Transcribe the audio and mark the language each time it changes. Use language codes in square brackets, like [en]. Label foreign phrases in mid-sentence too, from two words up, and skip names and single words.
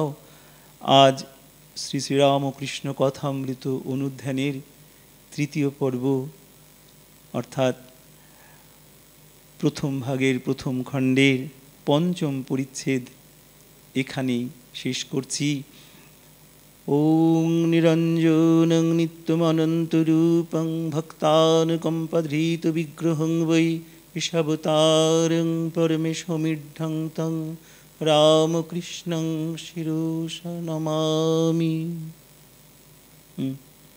[bn] আজ শ্রী শ্রীরামকৃষ্ণ কথামৃত অনুধ্যানের তৃতীয় পর্ব, অর্থাৎ প্রথম ভাগের প্রথম খণ্ডের পঞ্চম পরিচ্ছেদ এখানেই শেষ করছি। [sa] ॐ निरञ्जनं नित्यमनन्तरूपं भक्तानुकम्पधृतविग्रहं वै ईशावतारं परमेशमिढ्ढं तं रामकृष्णं शिरसा नमामि।